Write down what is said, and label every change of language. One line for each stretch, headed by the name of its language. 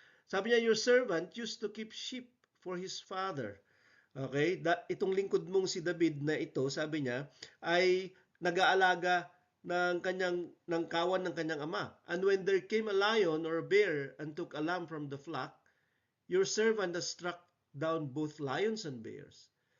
Filipino: Sabi niya,
English: your servant used to keep sheep for his father. Okay?
Filipino: Itong lingkod mong si David na ito, sabi niya, ay nag-aalaga ng kawan ng kanyang ama.
English: And when there came a lion or a bear and took a lamb from the flock, your servant has struck down both lions and bears.